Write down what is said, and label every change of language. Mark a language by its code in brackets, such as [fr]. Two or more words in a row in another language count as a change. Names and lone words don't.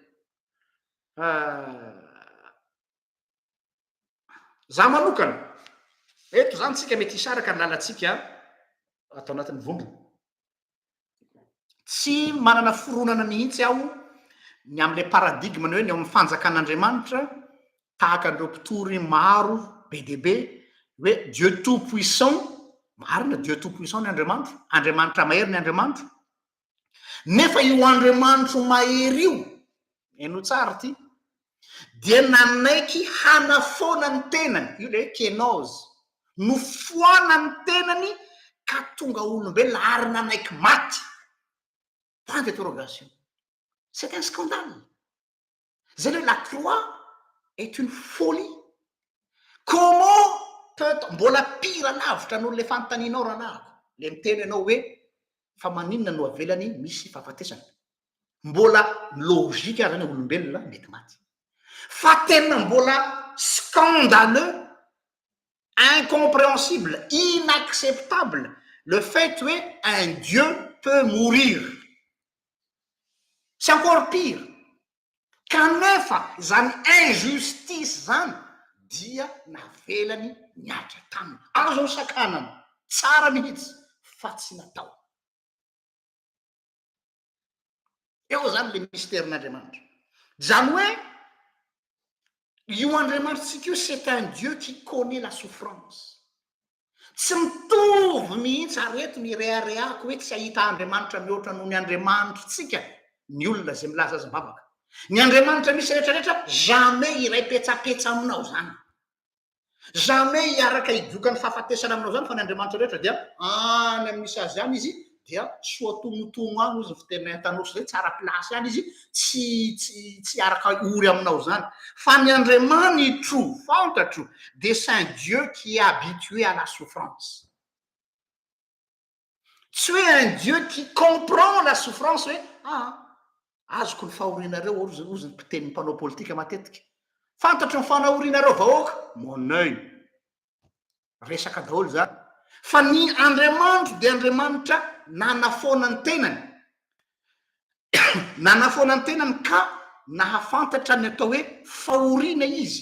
[mg] Za manokana eto zany tsika mety hisaraka ny lalantsika atao anatin'ny vondrona. Tsy manana foronana mihitsy aho ny amin'ilay paradigme ny hoe ny ao amin'ny fanjakan'Andriamanitra tahaka an'ireo mpitory maro be dia be hoe [fr] Dieu tout puissant, [mg] marina [fr] Dieu tout puissant [mg] ny Andriamanitra, Andriamanitra mahery ny Andriamanitra. Nefa io Andriamanitra mahery io, eno tsara ty, dia nanaiky hanafoana ny tenany, io le kénose, nofoana ny tenany ka tonga olombelona ary nanaiky maty. [fr] Point d'interrogation. C'est un scandale. La croix est une folie. Comment peut-on [mg] mbola pire lavitra noho le fanontanianao ranako le miteny anao hoe fa maninona no avelany misy fahafatesana? Mbola logika zany olombelona mety maty. Fa tena mbola [fr] scandaleux, incompréhensible, inacceptable le fait qu'un Dieu peut mourir. C'est encore pire. [mg] Kanefa zany injustice zany dia navelany niatra taminy. Azo sakanana tsara mihitsy fa tsy natao. Eo zany le mystèren'Andriamanitra. Zany hoe io Andriamanitra io [fr] c'est un Dieu qui connaît la souffrance. [mg] Tsy mitovy mihitsy areto ny rehareako hoe tsy ahita Andriamanitra mihoatra noho ny Andriamanitra tsika. Ny olona zay milaza azy mavaka. Ny Andriamanitra misy rehetrarehetra jamais iray petsapetsa aminao zany. Jamais hiaraka hidokany fahafatesana aminao zany fa ny Andriamanitra rehetra dia any amin'ny misy azy any izy dia soa tonotono any izy fitenay tanosy zay tsara plasy any izy tsy araka ory aminao zany. Fa ny Andriamanitra fantatro [fr] de c'est un Dieu qui est habitué à la souffrance. Tu es un Dieu qui comprend la souffrance [mg] hoe azoko ny fahorianareo ozy ny mpiteny mpanao politika matetika. Fantatro ny fanahorianareo vahoaka [fr] mon œil. [mg] Resaka daholo zany. Fa ny Andriamanitra dia Andriamanitra nanafoana ny tenany. Nanafoana ny tenany ka nahafantatra ny atao hoe fahoriana izy.